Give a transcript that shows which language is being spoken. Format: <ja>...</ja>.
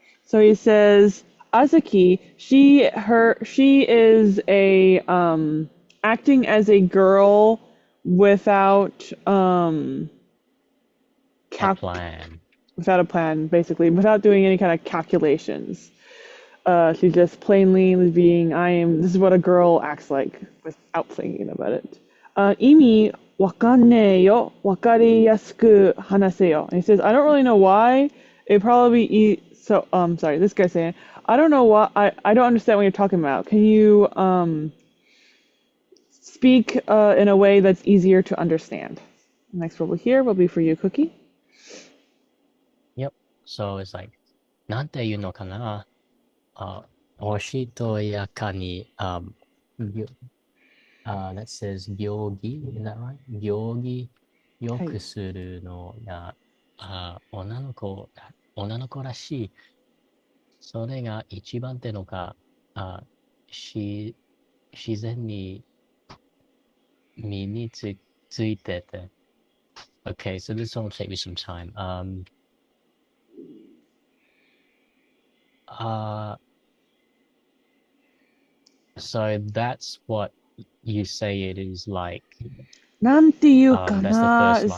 <en>So he says, Azuki, she is a acting as a girl without A cal- plan. without a plan, basically, without doing any kind of calculations. She's just plainly being, this is what a girl acts like without thinking about it.</en> <ja>意味わかんねえよ。わかりやすく話せよ.</ja> <en>And he says, I don't really know why. It probably, so, sorry, this guy's saying, I don't know what, I don't understand what you're talking about. Can you, speak, in a way that's easier to understand? Next one here will be for you, Cookie. Yep. So it's like,</en> <ja>なんていうのかなおしとやかに、ぎょ</ja> <en>that says</en> <ja>行儀</ja> <en>is that right?</en> <ja>行儀よはい。くするのが、女の子らしい。それが一番ってのか、あ、し、自然に身についてて。</ja> <en>Okay, so this one will take me some time. Uh, so that's what you say it is like.</en> <ja>なんていうか</ja> <en>That's the</en> <ja>な</ja>